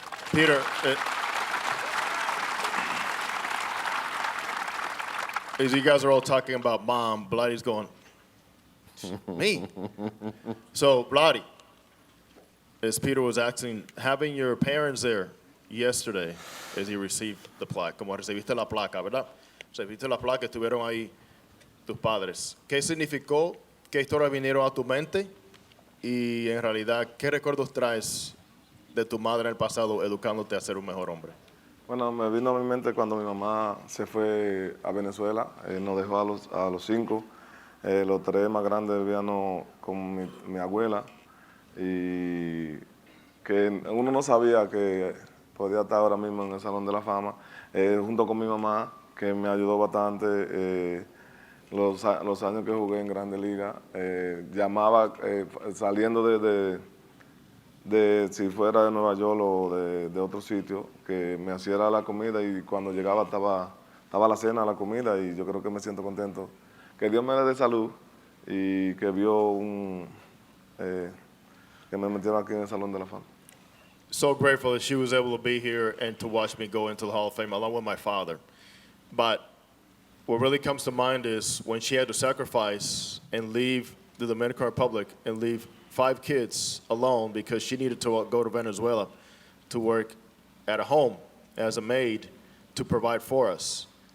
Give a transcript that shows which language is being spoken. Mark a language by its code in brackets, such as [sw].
[en] Peter, as you guys are all talking about mom, Vladdy's going, me? So, Vladdy, as Peter was asking, having your parents there yesterday as he received the plaque, [es] como recibiste la placa, ¿verdad? Recibiste la placa, estuvieron ahí tus padres. ¿Qué significó? ¿Qué historias vinieron a tu mente? Y en realidad, ¿qué recuerdos traes de tu madre en el pasado educándote a ser un mejor hombre? Bueno, me vino a mi mente cuando mi mamá se fue a Venezuela, nos dejó a los 5, los 3 más grandes vivían con mi abuela, y que uno no sabía que podía estar ahora mismo en el Salón de la Fama, junto con mi mamá, que me ayudó bastante. Los años que jugué en Grandes Ligas, llamaba saliendo de si fuera de Nueva York o de otro sitio, que me hacía la comida, y cuando llegaba estaba la cena, la comida, y yo creo que me siento contento. Que Dios me dé salud y que vio que me metieron aquí en el Salón de la Fama. [en] So grateful that she was able to be here and to watch me go into the Hall of Fame along with my father. But what really comes to mind is when she had to sacrifice and leave the Dominican Republic and leave 5 kids alone because she needed to go to Venezuela to work at a home as a maid to provide for us.